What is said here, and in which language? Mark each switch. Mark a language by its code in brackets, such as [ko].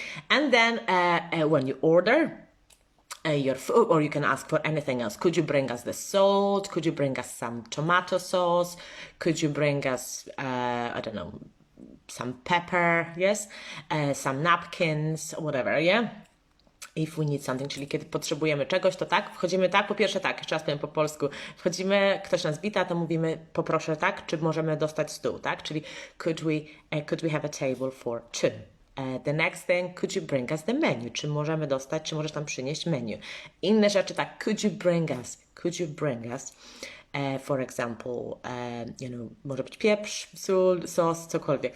[en] And then when you order your food, or you can ask for anything else. Could you bring us the salt? Could you bring us some tomato sauce? Could you bring us, I don't know, some pepper? Yes, some napkins, whatever, yeah? If we need something, [pl] czyli kiedy potrzebujemy czegoś, to tak, wchodzimy tak, po pierwsze tak, jeszcze raz powiem po polsku, wchodzimy, ktoś nas wita, to mówimy poproszę tak, czy możemy dostać stół, tak, czyli [en] could we have a table for 2? The next thing, could you bring us the menu? [pl] Czy możemy dostać, czy możesz tam przynieść menu? Inne rzeczy tak, [en] could you bring us [pl] For example, może być pieprz, sól, sos, cokolwiek.